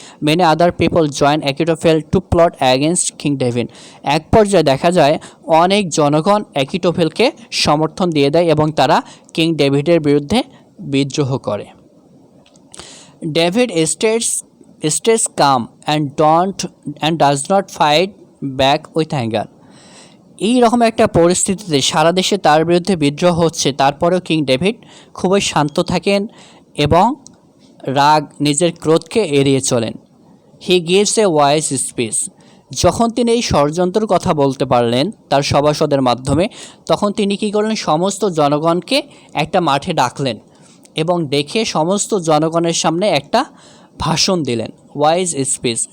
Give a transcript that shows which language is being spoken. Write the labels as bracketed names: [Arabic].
[English] Many other people join Achitophel to plot against King David. [Bangla] এক পর্যায়ে দেখা যায় অনেক জনগণ অ্যাকিটোফেলকে সমর্থন দিয়ে দেয় এবং তারা কিং ডেভিডের বিরুদ্ধে বিদ্রোহ করে। [English] David stays calm and does not fight back with anger. [Bangla] এই রকম একটা পরিস্থিতিতে সারা দেশে তার বিরুদ্ধে বিদ্রোহ হচ্ছে, তারপরেও কিং ডেভিড খুবই শান্ত থাকেন এবং নিজের ক্রোধকে এড়িয়ে চলেন। [English] He gives a wise speech. [Bangla] যখন তিনি এই ষড়যন্ত্রের কথা বলতে পারলেন তার সভাসদের মাধ্যমে, তখন তিনি কী করলেন, সমস্ত জনগণকে একটা মাঠে ডাকলেন এবং ডেকে সমস্ত জনগণের সামনে একটা ভাষণ দিলেন, ওয়াইজ স্পিচ।